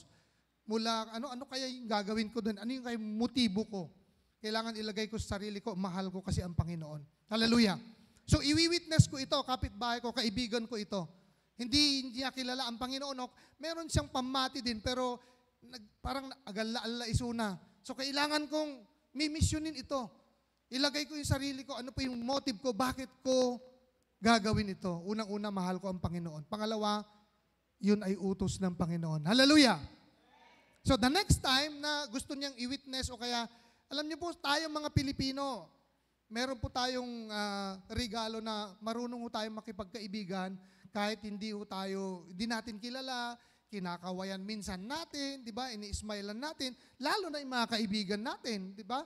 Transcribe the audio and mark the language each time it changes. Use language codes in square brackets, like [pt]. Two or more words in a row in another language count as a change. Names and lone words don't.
[tl] Mula, ano kaya yung gagawin ko doon? Ano yung kaya motibo ko? Kailangan ilagay ko sa sarili ko, mahal ko kasi ang Panginoon. Hallelujah. So, iwi-witness ko ito, kapitbahay ko, kaibigan ko ito. Hindi niya kilala ang Panginoon. Meron siyang pamati din, pero parang [ilo] agala-ala isuna. [tl] So, kailangan kong mimisyonin ito. Ilagay ko yung sarili ko, ano pa yung motive ko, bakit ko gagawin ito. Unang-una, mahal ko ang Panginoon. Pangalawa, yun ay utos ng Panginoon. Hallelujah! [en] So the next time [tl] na gusto niyang i-witness o kaya, alam niyo po, tayong mga Pilipino, meron po tayong regalo na marunong po tayong makipagkaibigan kahit hindi natin kilala, kinakawayan minsan natin, di ba? Ini-smilean natin, lalo na yung mga kaibigan natin, di ba?